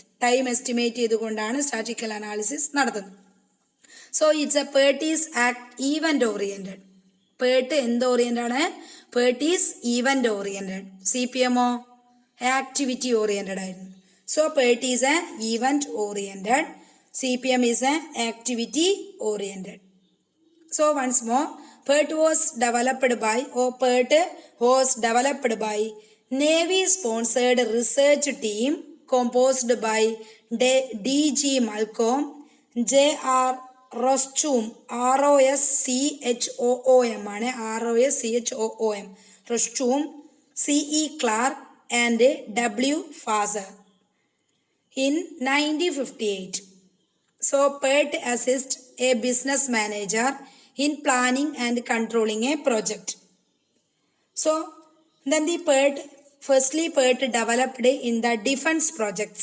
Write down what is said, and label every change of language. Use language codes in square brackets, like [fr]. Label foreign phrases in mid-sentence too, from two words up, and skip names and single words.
[en] time estimate [ml] ചെയ്തുകൊണ്ടാണ് [en] statistical analysis [ml] നടത്തുന്നത്. [en] So it's a PERT is event oriented. [ml] PERT എന്ത് ഓറിയന്റഡ് ആണ്? [en] PERT is event oriented. [ml] CPMO [en] activity oriented [ml] ആയിരുന്നു. [en] So PERT is a event oriented. CPM is an activity oriented. So once more, PERT was developed by Navy sponsored research team composed by D.G. Malcolm, J.R. Roschoom, R-O-S-C-H-O-O-M ആണ്, R-O-S-C-H-O-O-M, Roschoom, C.E. Clark and W. Fazer in 1958. So PERT assists a business manager in planning and controlling a project. So then the PERT, firstly PERT developed in the defense projects.